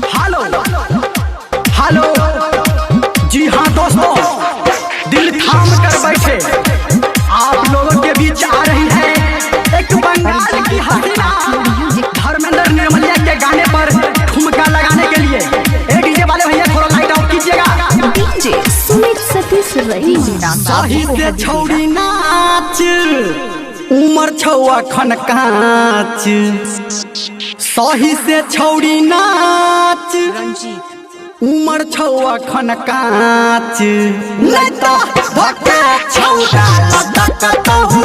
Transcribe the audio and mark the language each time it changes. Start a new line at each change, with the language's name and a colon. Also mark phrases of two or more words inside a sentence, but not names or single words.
Hindi: हेलो हेलो, जी हाँ दोस्तों, दिल थाम कर बैठे आप लोगों के बीच आ रही है एक बंगाल की हसीना धर्मेंद्र निर्मलिया के गाने पर ठुमका लगाने के लिए। ए डीजे वाले भैया थोड़ा
English: light off
Hindi: कीजिएगा। डीजे सुमित सतीश रईमा।
Angika: सही से छौड़ी नाच, उमर छौआ खन काच, सही से छौड़ी नाच, रंजीत। उमर छौआ खन काच, नहीं तो धक्के छौड़ा लटकतहु